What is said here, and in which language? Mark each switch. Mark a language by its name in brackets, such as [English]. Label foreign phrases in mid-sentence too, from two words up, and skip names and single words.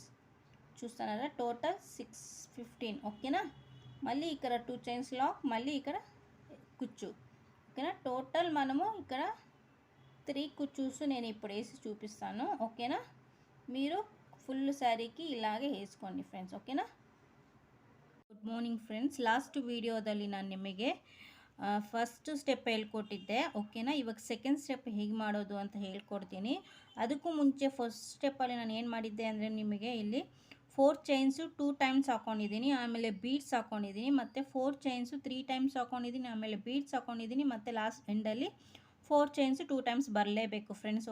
[Telugu] చూస్తున్నారా, టోటల్ 15. ఓకేనా, మళ్ళీ ఇక్కడ 2 [English] chains lock, [Telugu] మళ్ళీ ఇక్కడ కుచ్చు. ఓకేనా, టోటల్ మనము ఇక్కడ 3 కుచ్చూస్ నేను ఇప్పుడు వేసి చూపిస్తాను. ఓకేనా, మీరు ఫుల్ శారీకి ಇಲಾಗೆ వేసుకోండి ಫ್ರೆಂಡ್ಸ್. [Kannada] ಓಕೆನಾ. [English] good morning friends. last video [Kannada] ನಾನು ನಿಮಗೆ [English] first step [Kannada] ಹೇಳ್ಕೊಟ್ಟಿದ್ದೆ. ಓಕೆನಾ. ಇವಾಗ [English] second step [Kannada] ಹೇಗೆ ಮಾಡೋದು ಅಂತ ಹೇಳ್ಕೊಡ್ತೀನಿ. ಅದಕ್ಕೂ ಮುಂಚೆ [English] first step [Kannada] ನಾನು ಏನು ಮಾಡಿದ್ದೆ ಅಂದರೆ ನಿಮಗೆ ಇಲ್ಲಿ 4 [English] chains 2 times [Kannada] ಹಾಕ್ಕೊಂಡಿದ್ದೀನಿ, ಆಮೇಲೆ ಬೀಡ್ಸ್ ಹಾಕ್ಕೊಂಡಿದ್ದೀನಿ, ಮತ್ತು 4 [English] chains 3 times [Kannada] ಹಾಕ್ಕೊಂಡಿದ್ದೀನಿ, ಆಮೇಲೆ ಬೀಡ್ಸ್ ಹಾಕ್ಕೊಂಡಿದ್ದೀನಿ, ಮತ್ತು [English] last end [Kannada] 4 [English] chains 2 times [Kannada] ಬರಲೇಬೇಕು ಫ್ರೆಂಡ್ಸ್.